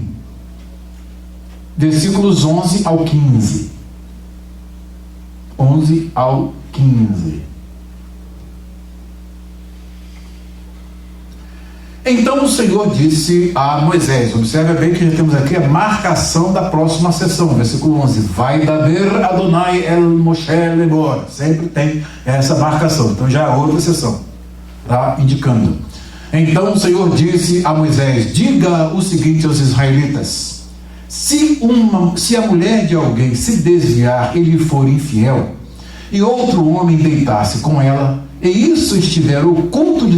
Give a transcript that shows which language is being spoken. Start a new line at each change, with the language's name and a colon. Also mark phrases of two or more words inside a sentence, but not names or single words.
Portuguese: Versículos 11 ao 15. 11 ao 15. Então o Senhor disse a Moisés, observe bem que já temos aqui a marcação da próxima sessão, versículo 11,
Hebrew: וידבר אדוני אל משה לאמור,
Portuguese: sempre tem essa marcação, então já é outra sessão, tá indicando. Então o Senhor disse a Moisés, diga o seguinte aos israelitas, se a mulher de alguém se desviar e lhe for infiel, e outro homem deitar-se com ela, e isso estiver oculto de